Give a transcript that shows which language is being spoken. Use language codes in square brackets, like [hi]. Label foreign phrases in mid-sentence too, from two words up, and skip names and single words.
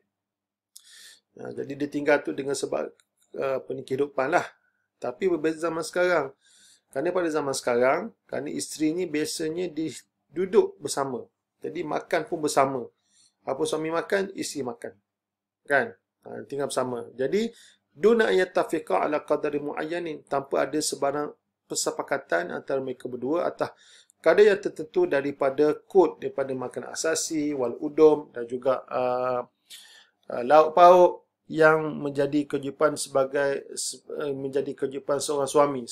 [ms] Jadi dia tinggal tu dengan sebab kehidupan lah. Tapi berbeza zaman sekarang. Kerana pada zaman sekarang, kerana isteri ni biasanya duduk bersama. Jadi makan pun bersama. Apa suami makan, isteri makan. Kan? Tinggal bersama. Jadi, [ar] دون يتفقا على قدر معين. [ms] Tanpa ada sebarang persepakatan antara mereka berdua atas kadar yang tertentu daripada kod, daripada makanan asasi, [ar] والأدم [ms] dan juga lauk pauk yang menjadi kewajipan seorang suami.